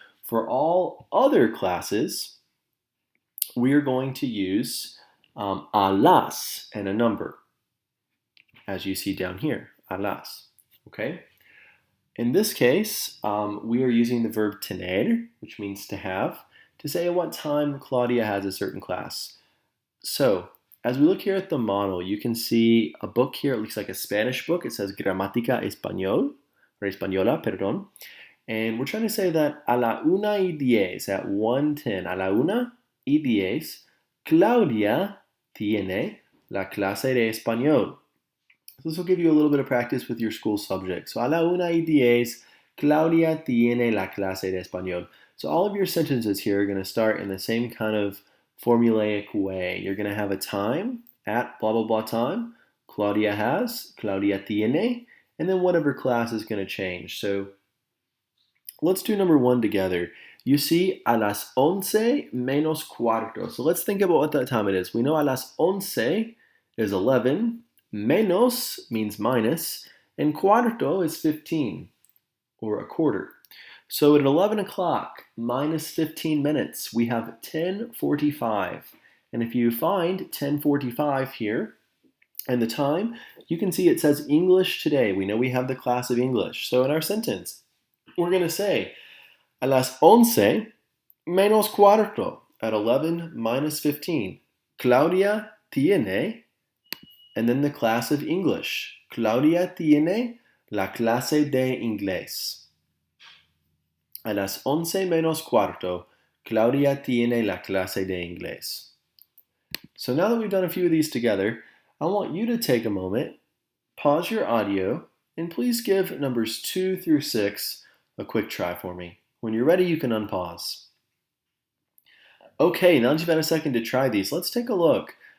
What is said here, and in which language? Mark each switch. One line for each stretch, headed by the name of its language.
English: For all other classes, we are going to use
Spanish: a las
English: and a number, as you see down here, a las, okay? In this case, we are using the verb tener, which means to have, to say at what time Claudia has a certain class. So, as we look here at the model, you can see a book here. It looks like a Spanish book. It says
Spanish: Gramática Español,
English: or
Spanish: Española, perdón.
English: And we're trying to say that
Spanish: a la 1:10,
English: at 1:10,
Spanish: a la 1:10, Claudia tiene la clase de español.
English: So this will give you a little bit of practice with your school subject.
Spanish: So a la 1:10, Claudia tiene la clase de español.
English: So all of your sentences here are going to start in the same kind of formulaic way. You're going to have a time, at blah, blah, blah time. Claudia has,
Spanish: Claudia tiene,
English: and then whatever class is going to change. So let's do number 1 together. You see
Spanish: a las 11 menos cuarto.
English: So let's think about what that time it is. We know
Spanish: a las 11
English: is 11. Menos means minus, and cuarto is 15, or a quarter. So at 11 o'clock, minus 15 minutes, we have 10:45. And if you find 10:45 here, and the time, you can see it says English today. We know we have the class of English. So in our sentence, we're going to say,
Spanish: a las 11 menos cuarto,
English: at 11 minus 15,
Spanish: Claudia tiene,
English: and then the class of English.
Spanish: Claudia tiene la clase de inglés. A las 11 menos cuarto, Claudia tiene la clase de inglés.
English: So now that we've done a few of these together, I want you to take a moment, pause your audio, and please give numbers 2 through 6 a quick try for me. When you're ready, you can unpause. Okay, now that you've had a second to try these, let's take a look.